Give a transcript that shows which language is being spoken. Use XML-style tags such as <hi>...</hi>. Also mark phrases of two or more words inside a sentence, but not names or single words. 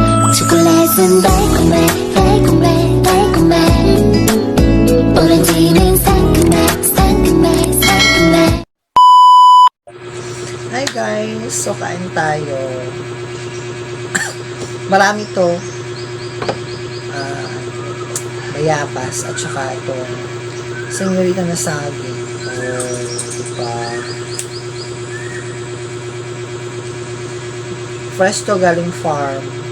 <ko>초콜릿은 달콤해 달콤해 달콤해 오렌지는 상큼해 상큼해 상큼해.</ko> <en>Hi guys!</en> <tl>So, kain tayo. Marami to. Bayabas at saka itong senyorita na saging. Oh, diba? Fresh to, galing farm.</tl>